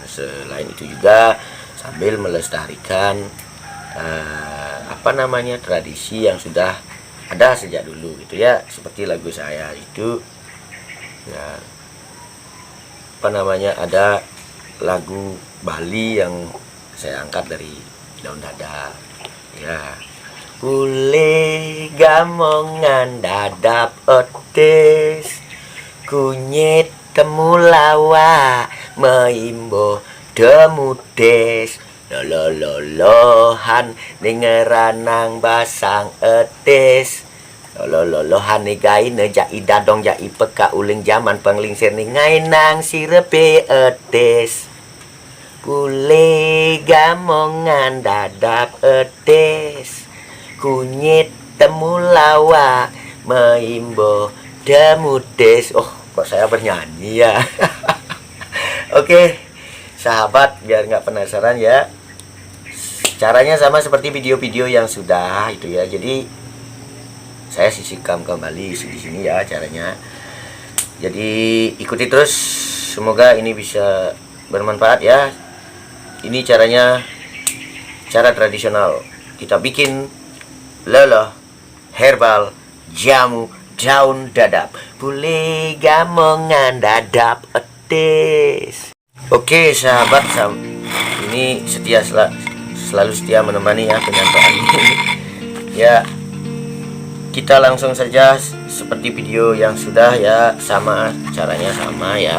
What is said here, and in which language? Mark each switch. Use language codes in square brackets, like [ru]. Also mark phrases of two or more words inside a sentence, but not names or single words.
[id] Selain itu juga sambil melestarikan tradisi yang sudah ada sejak dulu gitu ya. Seperti lagu saya itu ya, ada lagu Bali yang saya angkat dari daun dadap ya. [ban] Kule gamongan dadap otis, kunyit temulawa meimbo demudes, lololohan dengeranang basang etis, lololohan negai nejai dadong jai peka uling zaman penglingsir ningai nang sirepe etis. Kule gamongan dadap etis, kunyit temulawa meimbo demudes. [id] Oh, kok saya bernyanyi ya. Oke sahabat, biar nggak penasaran ya, caranya sama seperti video-video yang sudah itu ya. Jadi saya sisihkan kembali di sini ya caranya. Jadi ikuti terus, semoga ini bisa bermanfaat ya. Ini caranya, cara tradisional kita bikin loloh herbal jamu daun dadap, boleh [ban] gamongan dadap etis. [id] Oke sahabat, ini selalu setia menemani ya penyampaian ini. Ya, kita langsung saja seperti video yang sudah ya, sama caranya sama ya.